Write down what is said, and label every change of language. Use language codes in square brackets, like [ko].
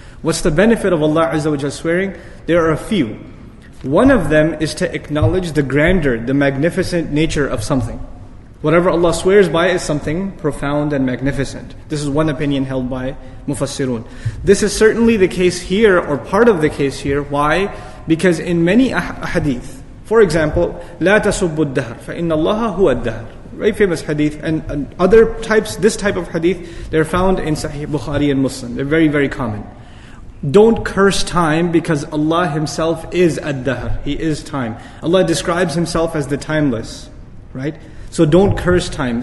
[en] What's the benefit of Allah Azza wa Jal swearing? There are a few. One of them is to acknowledge the grandeur, the magnificent nature of something. Whatever Allah swears by is something profound and magnificent. This is one opinion held by Mufassirun. This is certainly the case here, or part of the case here. Why? Because in many hadith, for example, [ar] لا تسبوا الدهر فإن الله هو الدهر. [en] Very famous hadith, and other types, this type of hadith, they're found in Sahih Bukhari and Muslim. They're very, very common. don't curse time, because Allah Himself is ad-dahr. He is time. Allah describes Himself as the timeless, right? So don't curse time.